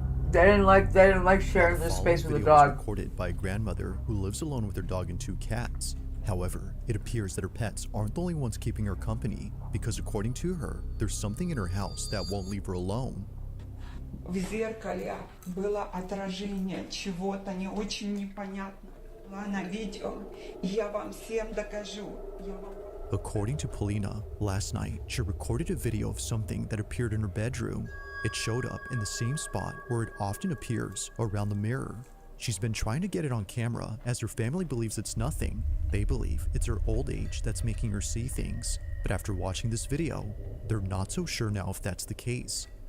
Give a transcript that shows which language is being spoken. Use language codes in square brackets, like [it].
[en] They didn't like sharing this space with a dog. Was recorded by a grandmother who lives alone with her dog and 2 cats. However, it appears that her pets aren't the only ones keeping her company, because according to her, there's something in her house that won't leave her alone. [ru] В зеркале было отражение чего-то не очень непонятного на видео. Я вам всем докажу. [en] According to Polina, last night she recorded a video of something that appeared in her bedroom. It showed up in the same spot where it often appears, around the mirror. She's been trying to get it on camera as her family believes it's nothing. They believe it's her old age that's making her see things. But after watching this video, they're not so sure now if that's the case.